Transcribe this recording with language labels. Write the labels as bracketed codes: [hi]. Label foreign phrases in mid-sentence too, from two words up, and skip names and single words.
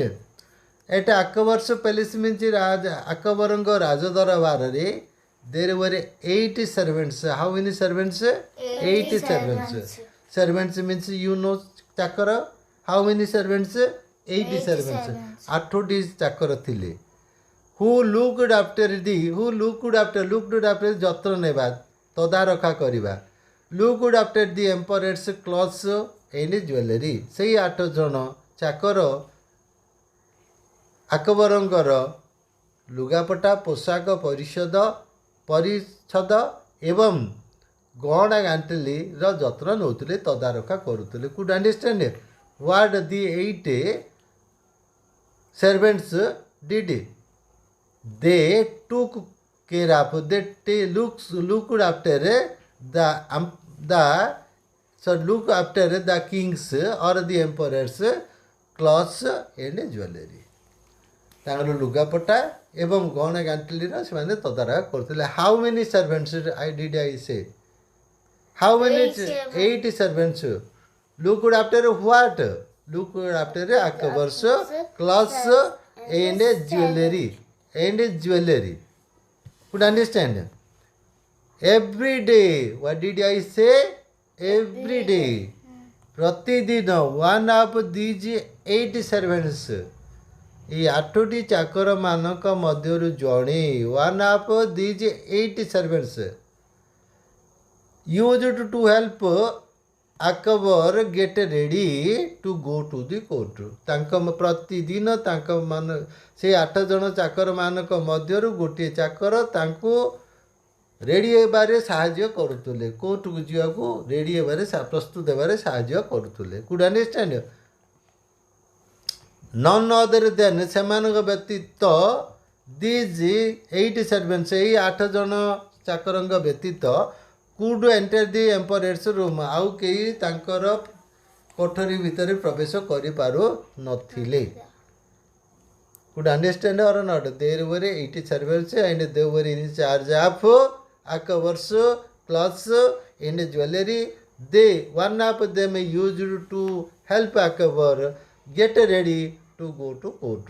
[en] At Akbar's palace means [or] ଆକବରଙ୍କ ରାଜ ଦରବାର. [en] There were 8 servants. How many servants? 8 servants. Servants means you know chakra. How many servants? 8 servants. [or] 8 ଚାକର ଥିଲେ. [en] Who looked after [or] ଯତ୍ନ ନେବା, ତଦାରଖା କରିବା. [en] Looked after the emperor's clothes and jewelry. [or] ସେଇ 8 ଜଣ ଚାକର ଆକବରଙ୍କର ଲୁଗାପଟା, ପୋଷାକ, ପରିଚ୍ଛଦ ଏବଂ ଗହଣା ଗାଣ୍ଠିଲିର ଯତ୍ନ ନେଉଥିଲେ, ତଦାରଖା କରୁଥିଲେ. [en] Could understand what the 8 servants did? They took care of, they looked after look after the king's or the emperor's clothes and jewelry. [or] ତାଙ୍କର ଲୁଗାପଟା ଏବଂ ଗହଣା ଗାଣ୍ଠିଲିର ସେମାନେ ତଦାରଖ କରୁଥିଲେ. [en] How many servants did I say? How many? 8 servants. Looked after what? Looked after Akbar's clothes and jewelry. Could understand? Every day. What did I say? Every day. Pratidina. One of these 8 servants. [or] এই 8ଟି ଚାକର ମାନଙ୍କ ମଧ୍ୟରୁ ଜଣେ, [en] one of these 8 servants used to help Akbar get ready to go to the court. [or] ପ୍ରତିଦିନ ତାଙ୍କ ସେ 8 ଜଣ ଚାକର ମାନଙ୍କ ମଧ୍ୟରୁ ଗୋଟିଏ ଚାକର ତାଙ୍କୁ ରେଡ଼ି ହେବାରେ ସାହାଯ୍ୟ କରୁଥିଲେ, କୋର୍ଟକୁ ଯିବାକୁ ରେଡ଼ି ହେବାରେ ପ୍ରସ୍ତୁତ ହେବାରେ ସାହାଯ୍ୟ କରୁଥିଲେ। [en] could understand? none other than [or] ସେମାନଙ୍କ ବ୍ୟତୀତ [en] these 8 servants, [or] ଏଇ 8 ଜଣ ଚାକରଙ୍କ ବ୍ୟତୀତ [en] could enter the emperor's room, [or] ଆଉ କେହି ତାଙ୍କର କୋଠରୀ ଭିତରେ ପ୍ରବେଶ କରିପାରୁନଥିଲେ। [en] Could understand or not? There were 80 servants and they were in charge of Akbar's clothes and jewelry. One of them used to help Akbar get ready to go to court.